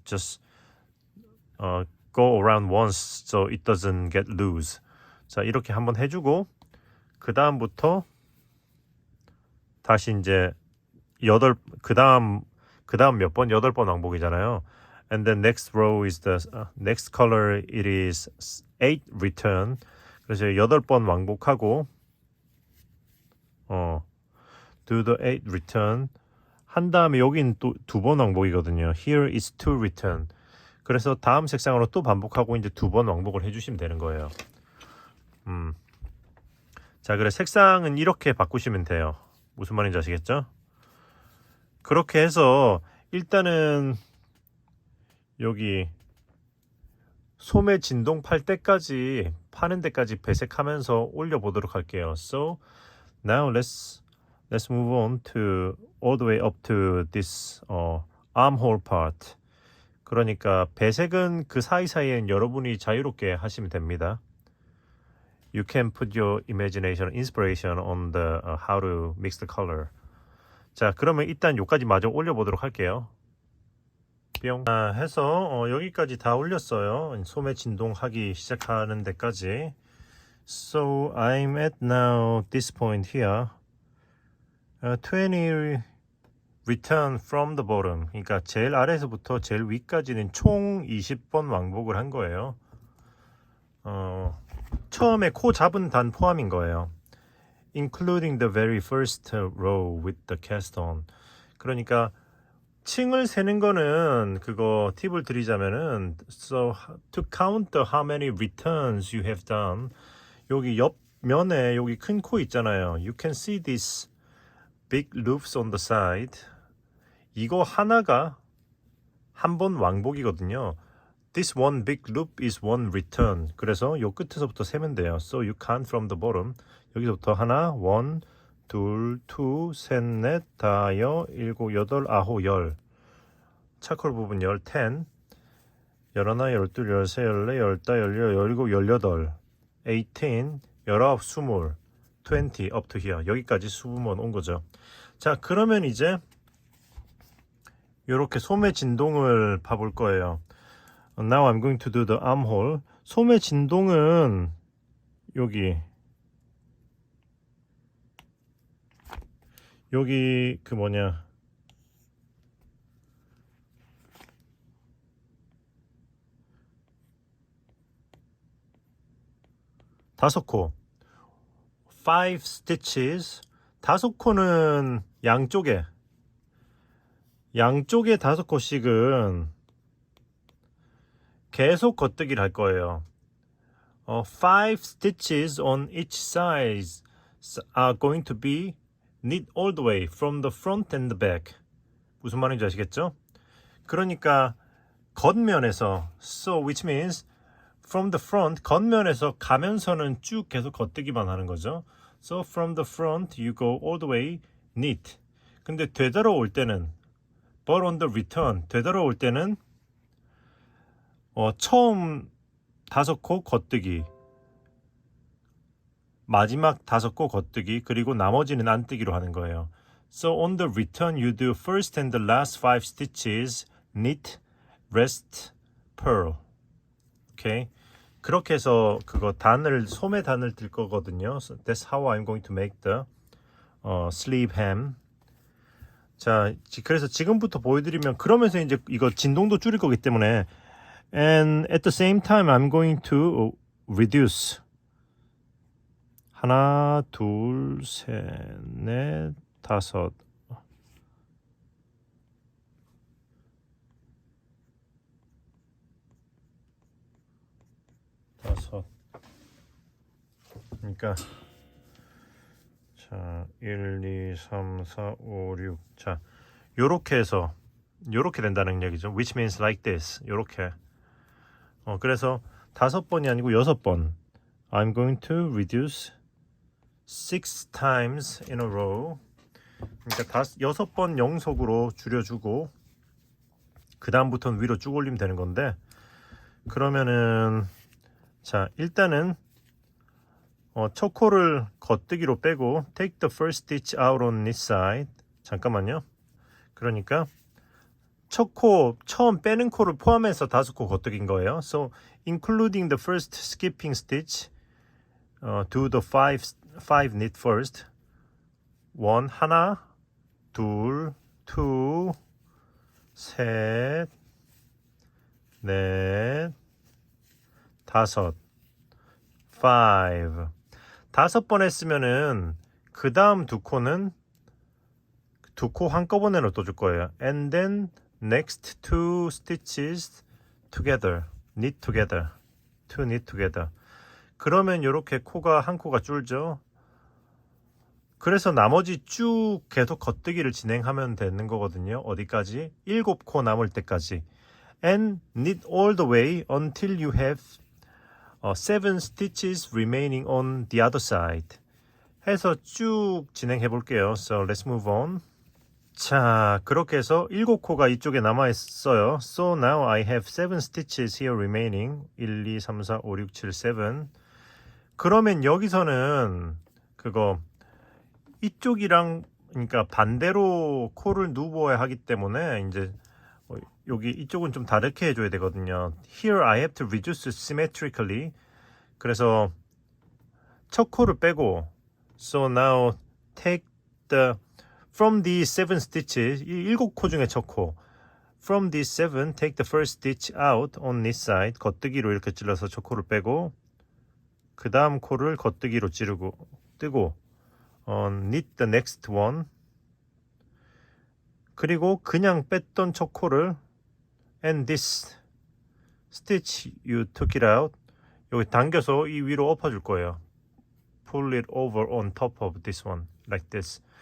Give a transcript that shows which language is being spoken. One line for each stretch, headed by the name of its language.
English: Just go around once so it doesn't get loose.
Korean: 자, 이렇게 한번 해주고 그 다음부터 다시 이제 그 다음 몇 번? 8번 왕복이잖아요.
English: And the next row is the next color. It is 8 return.
Korean: 그래서 8번 왕복하고
English: do the 8 return
Korean: 한 다음에 여긴 또 2번 왕복이거든요.
English: Here is 2 return.
Korean: 그래서 다음 색상으로 또 반복하고 이제 2번 왕복을 해주시면 되는 거예요. 자, 그래 색상은 이렇게 바꾸시면 돼요. 무슨 말인지 아시겠죠? 그렇게 해서 일단은 여기 소매 진동 팔 때까지 파는 데까지 배색하면서 올려보도록 할게요.
English: So now let's move on to all the way up to this armhole part.
Korean: 그러니까 배색은 그 사이사이엔 여러분이 자유롭게 하시면 됩니다.
English: You can put your imagination, inspiration on the how to mix the color.
Korean: 자, 그러면 일단 여기까지 마저 올려보도록 할게요. 뿅. 해서 여기까지 다 올렸어요. 소매 진동하기 시작하는 데까지.
English: So I'm at now this point here. 20 return from the bottom.
Korean: 그러니까 제일 아래에서부터 제일 위까지는 총 20번 왕복을 한 거예요. 처음에 코 잡은 단 포함인 거예요.
English: Including the very first row with the cast on.
Korean: 그러니까 층을 세는 거는 그거 팁을 드리자면은
English: so to count the how many returns you have done.
Korean: 여기 옆면에 여기 큰 코 있잖아요.
English: You can see these big loops on the side.
Korean: 이거 하나가 한 번 왕복이거든요.
English: This one big loop is one return.
Korean: 그래서 요 끝에서부터 세면 돼요.
English: So you count from the bottom.
Korean: 여기서부터 하나, 원, 둘, 투, 셋, 넷, 다여, 일곱, 여덟, 아홉, 열. 차콜 부분 10, 10. 열하나, 열둘, 열세, 열네, 열다, 열여, 열일곱, 열여덟, 18, 19, 20, 20
English: up to here.
Korean: 여기까지 20번 온 거죠. 자, 그러면 이제 이렇게 소매 진동을 봐볼 거예요.
English: Now I'm going to do the armhole.
Korean: 소매 진동은 여기 그 뭐냐 다섯 코
English: 5 stitches.
Korean: 다섯 코는 양쪽에 다섯 코씩은 계속 겉뜨기를 할 거예요.
English: 5 stitches on each side are going to be knit all the way from the front and the back.
Korean: 무슨 말인지 아시겠죠? 그러니까 겉면에서
English: so which means from the front
Korean: 겉면에서 가면서는 쭉 계속 겉뜨기만 하는 거죠.
English: So from the front you go all the way knit.
Korean: 근데 되돌아올 때는
English: but on the return
Korean: 되돌아올 때는 처음 다섯 코 겉뜨기, 마지막 다섯 코 겉뜨기, 그리고 나머지는 안뜨기로 하는 거예요.
English: So on the return you do first and the last 5 stitches knit, rest, purl. 오케이.
Korean: 그렇게 해서 그거 소매 단을 들 거거든요.
English: So that's how I'm going to make the sleeve hem.
Korean: 자, 그래서 지금부터 보여드리면 그러면서 이제 이거 진동도 줄일 거기 때문에
English: and at the same time I'm going to reduce.
Korean: 하나, 둘, 셋, 넷, 다섯. 그러니까 자, 1, 2, 3, 4, 5, 6. 자, 요렇게 해서 요렇게 된다는 얘기죠.
English: Which means like this.
Korean: 요렇게. 그래서 5번이 아니고 6번.
English: I'm going to reduce 6 times in a row.
Korean: 그러니까 6번 영속으로 줄여주고 그 다음부터는 위로 쭉 올리면 되는 건데, 그러면은 자 일단은 첫 코를 겉뜨기로 빼고
English: take the first stitch out on this side.
Korean: 잠깐만요. 그러니까 첫 코 처음 빼는 코를 포함해서 5코 겉뜨기인 거예요.
English: So including the first skipping stitch, do the five knit first.
Korean: 하나, 둘, two, 셋, 넷, 다섯, five. 5번 했으면은 그 다음 두 코는 두 코 한꺼번에 넣어줄 거예요.
English: And then next two stitches together, knit together, to knit together.
Korean: 그러면 이렇게 코가 한 코가 줄죠. 그래서 나머지 쭉 계속 겉뜨기를 진행하면 되는 거거든요. 어디까지? 7코 남을 때까지.
English: And knit all the way until you have 7 stitches remaining on the other side.
Korean: 해서 쭉 진행해 볼게요.
English: So let's move on.
Korean: 자, 그렇게 해서 7코가 이쪽에 남아 있어요.
English: So now I have 7 stitches here remaining.
Korean: 1, 2, 3, 4, 5, 6, 7, 7. 그러면 여기서는 그거 이쪽이랑 그러니까 반대로 코를 누워야 하기 때문에 이제 여기 이쪽은 좀 다르게 해줘야 되거든요.
English: Here I have to reduce symmetrically.
Korean: 그래서 첫 코를 빼고
English: So now take the from these 7 stitches,
Korean: 이 7코 중에 첫 코.
English: From these 7, take the first stitch out on this side.
Korean: 겉뜨기로 이렇게 찔러서 첫 코를 빼고 그 다음 코를 겉뜨기로 찌르고 뜨고
English: knit the next one.
Korean: 그리고 그냥 뺐던 첫 코를
English: and this stitch you took it out.
Korean: 여기 당겨서 이 위로 엎어줄 거예요.
English: Pull it over on top of this one like this.